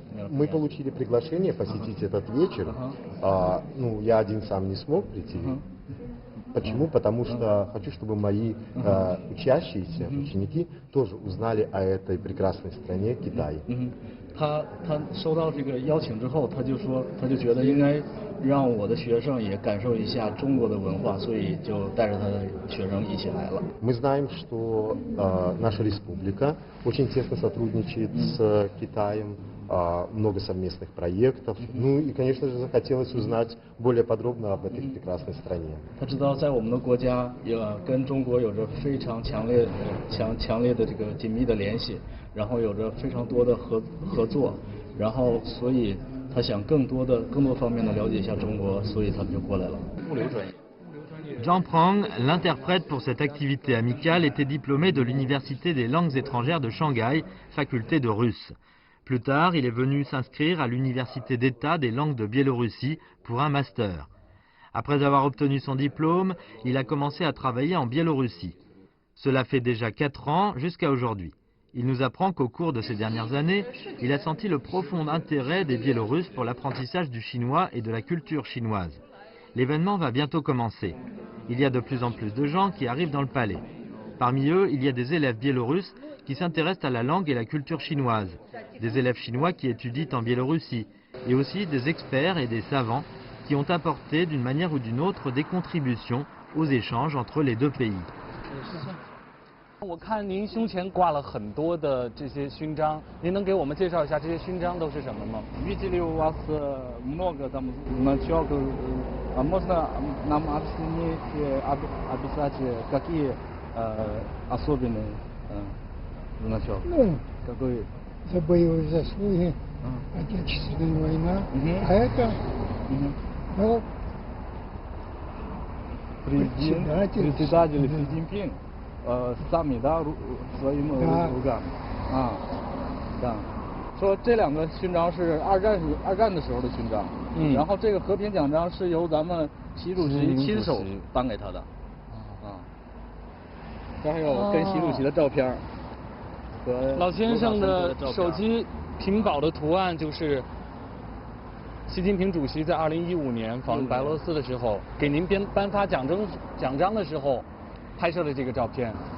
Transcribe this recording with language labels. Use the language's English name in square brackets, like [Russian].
[Russian] Мы получили приглашение посетить этот вечер. Я один сам не смог прийти. Почему? Потому что хочу, чтобы мои учащиеся, ученики тоже узнали о этой прекрасной стране Китай. [Chinese] 他收到这个邀请之后，他就觉得应该让我的学生也感受一下中国的文化，所以就带着他的学生一起来了。 [Russian] Мы знаем, что наша республика очень тесно сотрудничает с Китаем. Много совместных проектов. И, конечно же, захотелось узнать более подробно об этой прекрасной стране. [Chinese] 他知道在我们的国家也跟中国有着非常强烈的这个紧密的联系，然后有着非常多的合作，然后所以他想更多方面的了解一下中国，所以他们就过来了。物流专业。 [French] Zhang Prang, l'interprète pour cette activité amicale, était diplômé de l'Université des langues étrangères de Shanghai, faculté de russe. Plus tard, il est venu s'inscrire à l'Université d'État des langues de Biélorussie pour un master. Après avoir obtenu son diplôme, il a commencé à travailler en Biélorussie. Cela fait déjà 4 ans jusqu'à aujourd'hui. Il nous apprend qu'au cours de ces dernières années, il a senti le profond intérêt des Biélorusses pour l'apprentissage du chinois et de la culture chinoise. L'événement va bientôt commencer. Il y a de plus en plus de gens qui arrivent dans le palais. Parmi eux, il y a des élèves biélorusses qui s'intéressent à la langue et la culture chinoise, des élèves chinois qui étudient en Biélorussie, et aussi des experts et des savants qui ont apporté d'une manière ou d'une autre des contributions aux échanges entre les deux pays. [Chinese] 我看您胸前挂了很多的这些勋章，您能给我们介绍一下这些勋章都是什么吗 [Russian] Видели у вас много там значков. Можно нам объяснить, описать, какие особенные значок? Какой? За боевые заслуги, Отечественная война, а это председатель Си Цзиньпин сами, да, своими руками. Да. [Chinese] 说这两个勋章是二战的时候的勋章，然后这个和平奖章是由咱们习主席亲手颁给他的。这还有跟习主席的照片。老先生的手机屏保的图案就是习近平主席在2015年访问白俄罗斯的时候，给您颁发奖章的时候拍摄的这个照片。